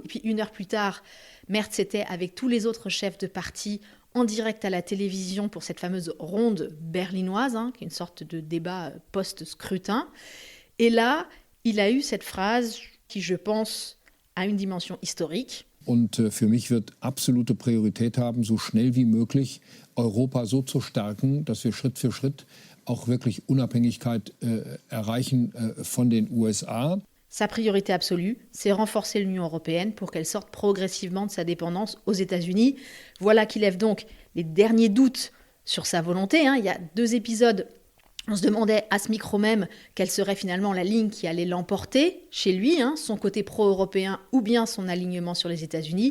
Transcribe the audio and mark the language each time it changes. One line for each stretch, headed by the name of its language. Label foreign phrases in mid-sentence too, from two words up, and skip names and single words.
French: Et puis, 1 heure plus tard, Merz était avec tous les autres chefs de parti en direct à la télévision pour cette fameuse ronde berlinoise, qui est une sorte de débat post-scrutin. Et là, il a eu cette phrase qui, je pense, a une dimension historique.
German: Und für mich wird absolute Priorität haben, so schnell wie möglich Europa so zu stärken, dass wir Schritt für Schritt auch wirklich Unabhängigkeit erreichen von den USA.
French: Sa priorité absolue, c'est renforcer l'Union européenne pour qu'elle sorte progressivement de sa dépendance aux États-Unis. Voilà qui lève donc les derniers doutes sur sa volonté. Il y a 2 épisodes. On se demandait à ce micro même quelle serait finalement la ligne qui allait l'emporter chez lui, son côté pro-européen ou bien son alignement sur les États-Unis.